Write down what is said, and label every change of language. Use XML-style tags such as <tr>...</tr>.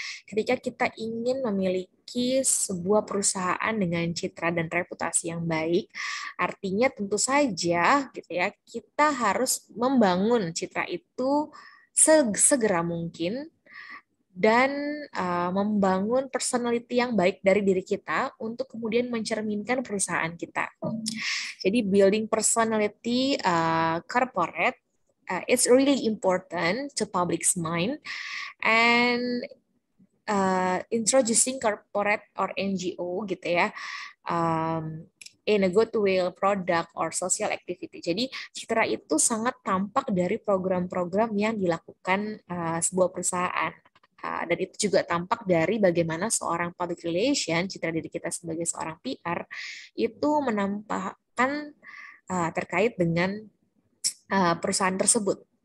<id>Ketika kita ingin memiliki sebuah perusahaan dengan citra dan reputasi yang baik, artinya tentu saja gitu ya kita harus membangun citra itu segera mungkin dan membangun personality yang baik dari diri kita untuk kemudian mencerminkan perusahaan kita.</id> <en>Jadi building personality corporate it's really important to public's mind, and introducing corporate or NGO</en> <id>gitu ya</id> <en>in a goodwill product or social activity.</en> <id>Jadi citra itu sangat tampak dari program-program yang dilakukan sebuah perusahaan. Dan itu juga tampak dari bagaimana seorang public relation, citra diri kita sebagai seorang PR, itu menampakkan terkait dengan perusahaan tersebut.</id>